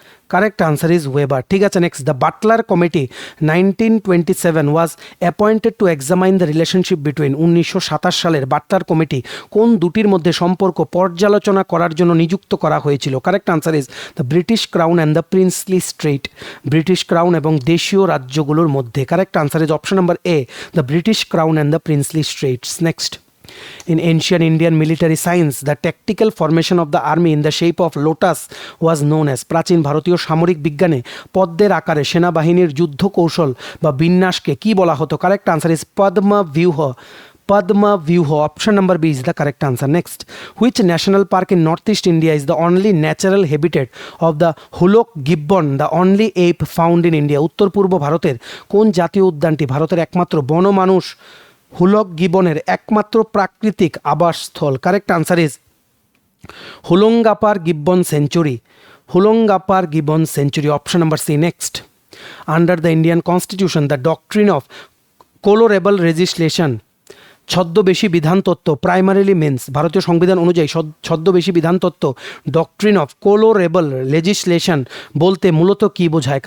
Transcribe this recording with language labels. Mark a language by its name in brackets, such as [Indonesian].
[English] Correct answer is Weber. ঠিক আছে, next, the Butler committee 1927 was appointed to examine the relationship between [Bangla] 1927 সালের Butler committee কোন দুটির মধ্যে সম্পর্ক পর্যালোচনা করার জন্য নিযুক্ত করা হয়েছিল? [English] correct answer is the [Bangla] British crown and the princely state, British crown এবং দেশীয় রাজ্যগুলোর মধ্যে। [English] Correct answer is option number A, the British crown and the princely states. Next, in ancient Indian military science, the tactical formation of the army in the shape of lotus was known as, [Bangla] প্রাচীন ভারতীয় সামরিক বিজ্ঞানে পদ্মের আকারে সেনাবাহিনীর যুদ্ধ কৌশল বা বিন্যাসকে কি বলা হতো? [English] Correct answer is Padma Vyuha, Padma Vyuha. Option number B is the correct answer. Next, which national park in northeast India is the only natural habitat of the Hulok gibbon, the only ape found in India? [Bangla] উত্তর পূর্ব ভারতের কোন জাতীয় উদ্যানটি ভারতের একমাত্র বনমানুষ hoolock গিবনের একমাত্র প্রাকৃতিক আবাসস্থল? [English] Correct answer is Hollongapar gibbon sanctuary, Hollongapar gibbon sanctuary. Option number C. Next, under the Indian constitution the doctrine of colourable legislation, ছদ্মবেশী বিধান তত্ত্ব primarily means, [Bangla] ভারতীয় সংবিধান অনুযায়ী ছদ্মবেশী বিধান তত্ত্ব ডক্ট্রিন অফ কোলোরেবল লেজিসলেশন বলতে মূলত কী বোঝায়?